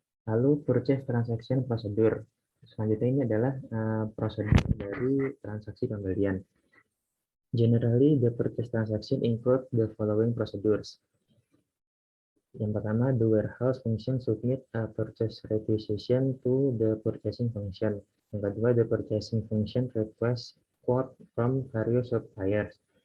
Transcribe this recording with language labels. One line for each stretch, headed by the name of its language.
Indonesian: Lalu
English: purchase transaction procedure.
Indonesian: Selanjutnya ini adalah prosedur dari transaksi pembelian.
English: Generally, the purchase transaction include the following procedures.
Indonesian: Yang pertama,
English: the warehouse function submit a purchase requisition to the purchasing function.
Indonesian: Yang kedua,
English: the purchasing function request quote from various suppliers.